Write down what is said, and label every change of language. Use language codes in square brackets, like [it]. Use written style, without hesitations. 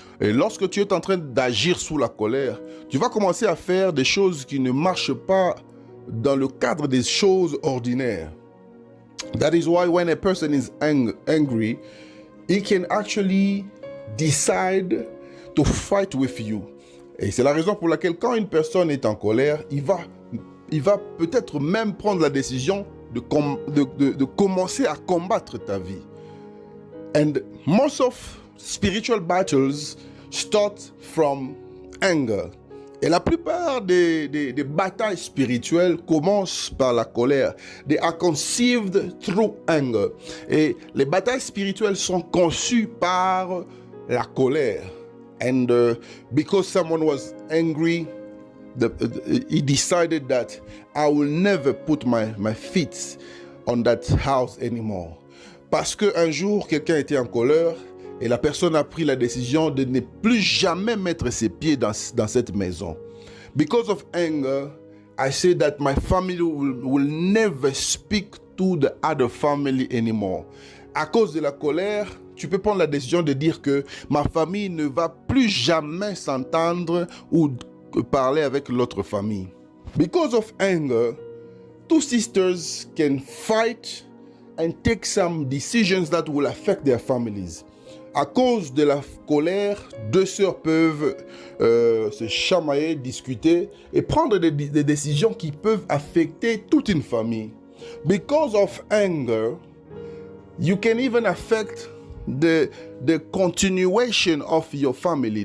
[fr] Et lorsque tu es en train d'agir sous la colère, tu vas commencer à faire des choses qui ne marchent pas dans le cadre des choses ordinaires. [en] That is why when a person is angry, he can actually decide to fight with you. [fr] Et c'est la raison pour laquelle quand une personne est en colère, il va peut-être même prendre la décision de commencer à combattre ta vie. [en] And most of spiritual battles start from anger. [fr] Et la plupart des batailles spirituelles commencent par la colère. [en] They are conceived through anger. [fr] Et les batailles spirituelles sont conçues par la colère. [en] And because someone was angry, he decided that I will never put my feet on that house anymore. [fr] Parce qu'un jour, quelqu'un était en colère et la personne a pris la décision de ne plus jamais mettre ses pieds dans cette maison. [en] Because of anger, I say that my family will never speak to the other family anymore. [fr] À cause de la colère, tu peux prendre la décision de dire que ma famille ne va plus jamais s'entendre ou parler avec l'autre famille. [en] Because of anger, two sisters can fight and take some decisions that will affect their families. [fr] À cause de la colère, deux sœurs peuvent se chamailler, discuter et prendre des décisions qui peuvent affecter toute une famille. [en] Because of anger, you can even affect the continuation of your family.